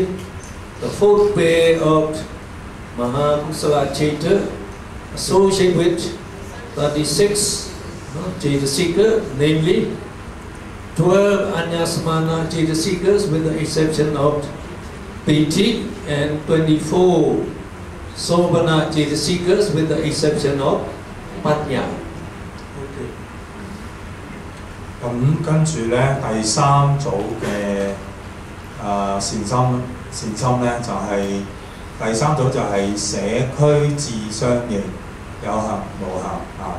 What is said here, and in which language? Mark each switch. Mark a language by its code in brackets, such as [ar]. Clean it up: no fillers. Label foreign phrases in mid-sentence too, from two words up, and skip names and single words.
[en] The fourth pair of [pi] Mahakusala Chaita [en] associated with 36 Chaitasika, namely 12 [pi] Anyasmana Chaitasikas [en] with the exception of PT, and 24 [pi] Sobhana Cetasikas [en] with the exception of Panya. OK。 [yue] 咁跟住咧，第三組嘅善心咧，就係、第三組就係社區自相應，有行無行啊。